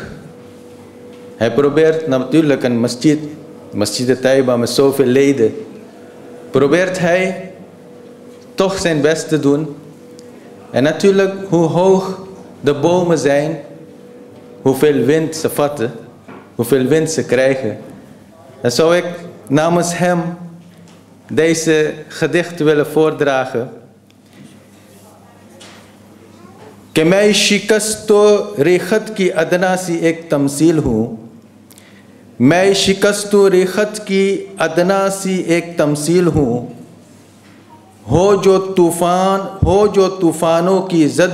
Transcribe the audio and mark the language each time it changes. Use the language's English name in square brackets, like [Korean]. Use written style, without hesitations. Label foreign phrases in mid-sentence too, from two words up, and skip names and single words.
[Dutch] Hij probeert natuurlijk een Masjid Taiba met zoveel leden, probeert hij toch zijn best te doen. En natuurlijk, hoe hoog de bomen zijn, hoeveel wind ze vatten, hoeveel wind ze krijgen. Dan zou ik namens hem deze gedicht willen voordragen. [Urdu] کہ میں شکست و ریخت کی ادنا سی ایک تمثیل ہوں، میں شکست و ریخت کی ادنا سی ایک تمثیل ہوں، ہو جو طوفانوں کی زد